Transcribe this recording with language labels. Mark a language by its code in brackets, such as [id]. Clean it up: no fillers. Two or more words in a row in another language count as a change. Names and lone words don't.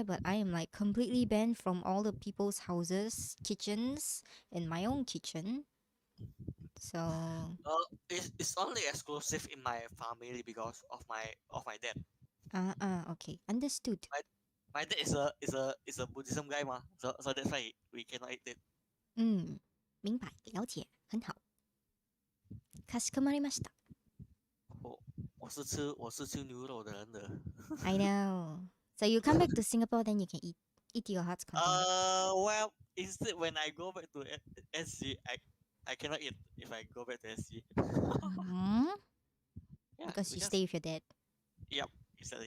[en] But I am like completely banned from all the people's houses, kitchens, and my own kitchen. So It's only exclusive in my family because of my dad. okay, understood. My my dad is a Buddhism guy, ma. So that's why we cannot eat it. [zh] 明白，了解，很好。 [ja] かしこまりました。 [zh] 我是吃牛肉的人的。 [en] I know. So you come back to Singapore, then you can eat your heart's content. Well, instead when I go back to SG, I cannot eat if I go back to SG. Hmm? Yeah, Because you because stay with your dad. yep, exactly.